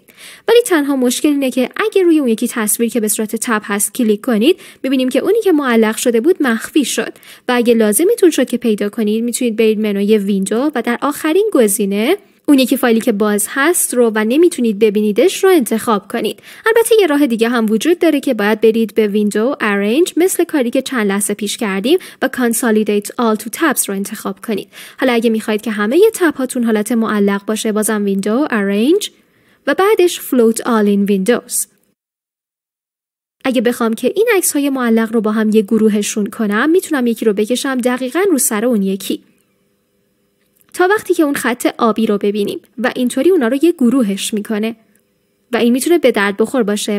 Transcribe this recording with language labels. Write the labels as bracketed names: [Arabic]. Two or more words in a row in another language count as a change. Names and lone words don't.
[Persian] ولی تنها مشکل اینه که اگه روی اون یکی تصویر که به صورت تب هست کلیک کنید، ببینیم که اونی که معلق شده بود مخفی شد و اگه لازمتون شد که پیدا کنید، میتونید برید منوی ویندو و در آخرین گزینه اون یکی فایلی که باز هست رو و نمیتونید ببینیدش رو انتخاب کنید. البته یه راه دیگه هم وجود داره که باید برید به ویندو، ارنج، مثل کاری که چند لحظه پیش کردیم و [English] consolidate all to tabs [Persian] رو انتخاب کنید. حالا اگه میخواید که همه تب هاتون حالت معلق باشه، بازم ویندو، ارنج و بعدش [English] float all in windows. [Persian] اگه بخوام که این عکس های معلق رو با هم یه گروهشون کنم، میتونم یکی رو بکشم دقیقاً رو سر اون یکی تا وقتی که اون خط آبی رو ببینیم و اینطوری اونا رو یه گروهش میکنه و این میتونه به درد بخور باشه.